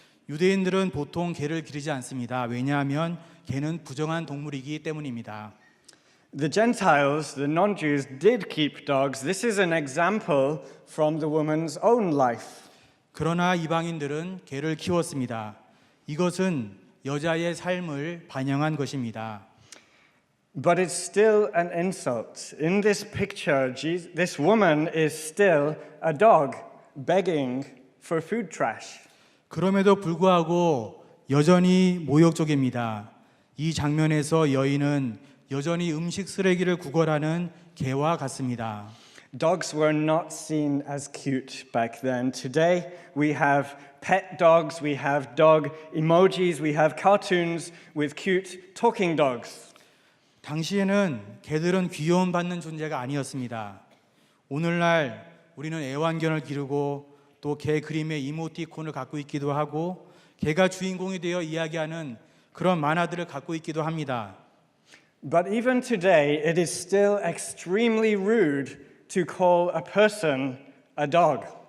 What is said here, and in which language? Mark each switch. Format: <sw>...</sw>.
<ko>유대인들은 보통 개를 기르지 않습니다. 왜냐하면 개는 부정한 동물이기 때문입니다.</ko> <en>The Gentiles, the non-Jews, did keep dogs. This is an example from the woman's own life.</en> <ko>그러나 이방인들은 개를 키웠습니다. 이것은 여자의 삶을 반영한 것입니다.</ko> <en>But it's still an insult. In this picture, this woman is still a dog begging for food trash.</en> <ko>그럼에도 불구하고 여전히 모욕적입니다. 이 장면에서 여인은 여전히 음식 쓰레기를 구걸하는 개와 같습니다.</ko> <en>Dogs were not seen as cute back then. Today we have pet dogs, we have dog emojis, we have cartoons with cute talking dogs.</en> <ko>당시에는 개들은 귀여움받는 존재가 아니었습니다. 오늘날 우리는 애완견을 기르고 또 개 그림의 이모티콘을 갖고 있기도 하고 개가 주인공이 되어 이야기하는 그런 만화들을 갖고 있기도 합니다.</ko> <en>But even today, it is still extremely rude to call a person a dog.</en>